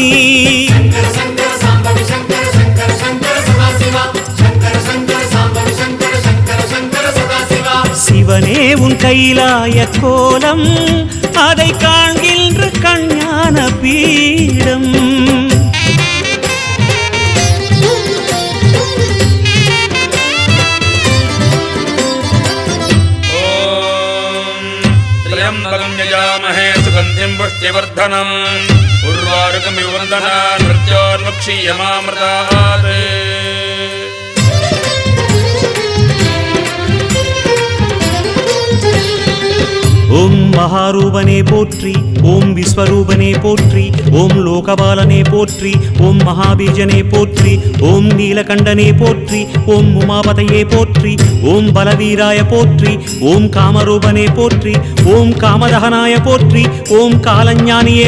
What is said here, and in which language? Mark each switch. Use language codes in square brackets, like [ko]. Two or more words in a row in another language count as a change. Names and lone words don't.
[ta] சங்கர சங்கர சாம்பவி சங்கர சங்கர சங்கர சதாசிவா சங்கர சங்கர சாம்பவி சங்கர சங்கர சங்கர சதாசிவா சிவனே உன் கைலாய கோலம் அதை காண்கின்ற கஞ்ஞான பீடம் [sa] त्र्यम्बकं यजामहे सुगन्धिं पुष्टिवर्धनम् उर्वारुकमिव वन्दनान् मृत्योर्मुक्षीयमामृतात् [ta] ஓம் மகாரூபனே போற்றி ஓம் விஸ்வரூபனே போற்றி ஓம் லோகபாலனே போற்றி ஓம் மகாபீஜனே போற்றி ஓம் நீலகண்டனே போற்றி ஓம் உமாபதையே போற்றி ஓம் பலவீராய போற்றி ஓம் காமரூபனே போற்றி ஓம் காமதகனாய போற்றி ஓம் காலஞானியே